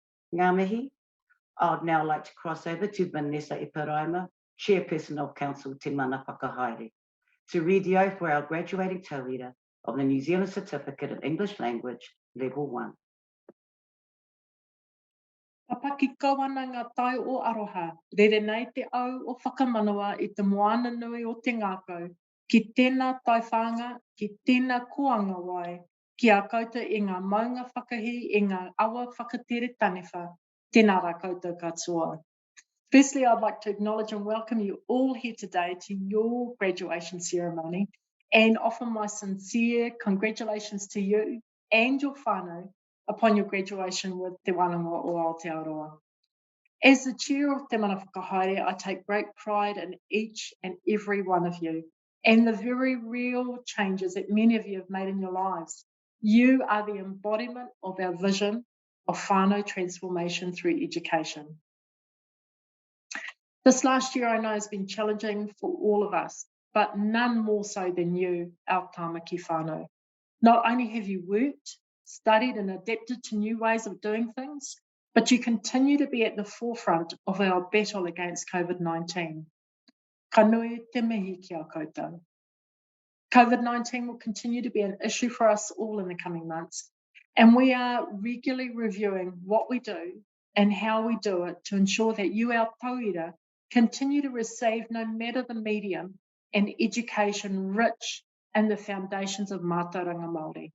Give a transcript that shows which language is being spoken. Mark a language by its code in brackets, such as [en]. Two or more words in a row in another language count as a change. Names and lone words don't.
[mi] Ngā mihi. [en] I would now like to cross over to Vanessa Iparaima, Chairperson of Council Te Mana Whakahaere, to read the oath for our graduating tauira of the New Zealand Certificate in English Language, Level 1. [mi] Papaki kawana ngā tai o aroha, rere nei te au o whakamanawa i te moana nui o te ngākau, ki tēnā tai whanga, ki tēnā koanga wai, ki a koutou i ngā maunga whakahi, i ngā awa whakatere taniwha, tēnā rā koutou katoa. [en] Firstly, I'd like to acknowledge and welcome you all here today to your graduation ceremony and offer my sincere congratulations to you and your whānau upon your graduation with Te Wānanga o Aotearoa. As the chair of Te Mana Whakahaere, I take great pride in each and every one of you and the very real changes that many of you have made in your lives. You are the embodiment of our vision of whānau transformation through education. This last year I know has been challenging for all of us, but none more so than you, our tāmaki whānau. Not only have you worked, studied and adapted to new ways of doing things, but you continue to be at the forefront of our battle against COVID-19. [mi] Ka nui te mihi ki a koutou. [en] COVID-19 will continue to be an issue for us all in the coming months, and we are regularly reviewing what we do and how we do it to ensure that you, our tauira, continue to receive, no matter the medium, an education rich in the foundations of [mi] mātauranga Māori.